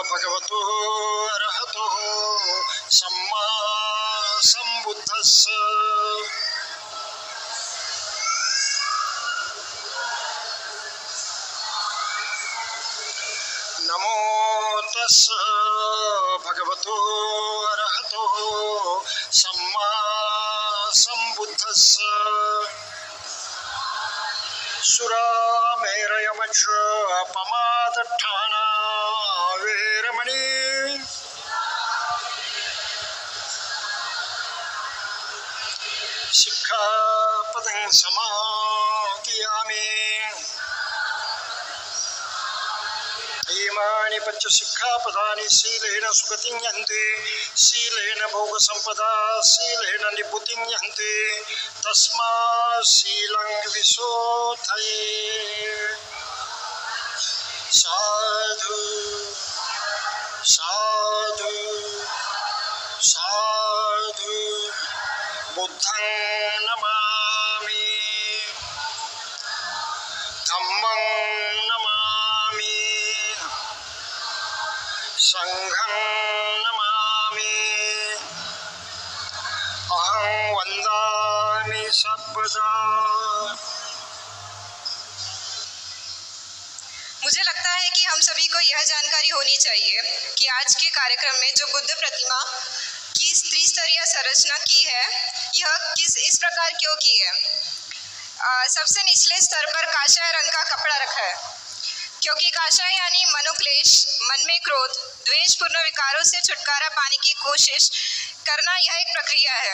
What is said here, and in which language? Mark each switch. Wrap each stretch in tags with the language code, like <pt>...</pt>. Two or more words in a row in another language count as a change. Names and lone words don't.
<pi>भगवतो अरहतो सम्मा सम्बुद्धस्स। नमो तस्स भगवतो अरहतो सम्मा सम्बुद्धस्स। सुरामेरयमच्छ पमादट्ठाना वेरमणि। सिक्खापदं समादियामि। इमानि पञ्च सिक्खापदानि शीलेन सुगतिं यन्ति शीलेन भोगसम्पदा शीलेन निभृतिं यन्ति तस्मात् शीलं विशोधये। साधु साधु साधु। बुद्धं नमामि धम्मं नमामि संघं नमामि अहं वन्दामि सर्वदा।</pi> <hi>मुझे लगता है कि हम सभी को यह जानकारी होनी चाहिए कि आज के कार्यक्रम में जो बुद्ध प्रतिमा की त्रिस्तरीय संरचना की है यह इस प्रकार क्यों की है। सबसे निचले स्तर पर काषाय रंग का कपड़ा रखा है क्योंकि काषाय यानी मनोक्लेश, मन में क्रोध, द्वेषपूर्ण विकारों से छुटकारा पाने की कोशिश करना यह एक प्रक्रिया है।</hi>